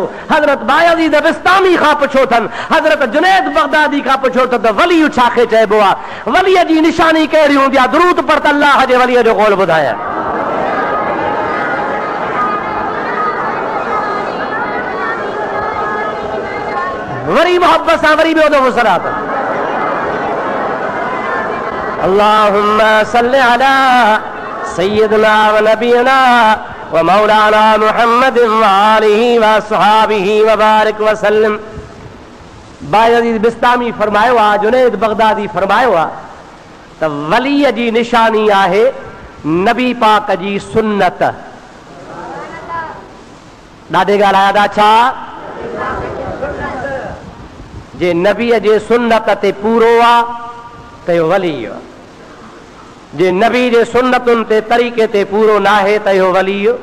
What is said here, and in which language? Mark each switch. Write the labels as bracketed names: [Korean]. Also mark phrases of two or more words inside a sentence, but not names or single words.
[Sindhi] हज़रत बायज़ीद बिस्तामी खां पुछो अथनि, हज़रत जुनैद बगदादी खां पुछो अथनि त वली छाखे चइबो आहे, वलीअ जी निशानी कहिड़ी हूंदी आहे? दुरूद पढ़ त अल्लाह जे वलीअ जो क़ौल ॿुधायां। वरी मोहब्बत सां वरी ॿियो दफ़ो सरात। [Arabic] اللهم صل على سيدنا ونبينا ومولانا محمد وآله وأصحابه وبارك وسلم. [Sindhi] बायज़ीद बिस्तामी फरमायो आहे, जुनैद बगदादी फरमायो आहे त वलीअ जी निशानी आहे नबी पाक जी सुन्नत। ॾाढे ॻाल्हाया छा? जे नबीअ जे सुन्नत ते पूरो आहे त इहो वली आहे, जे नबी जे सुन्नतुनि ते तरीक़े ते पूरो न आहे त इहो वली।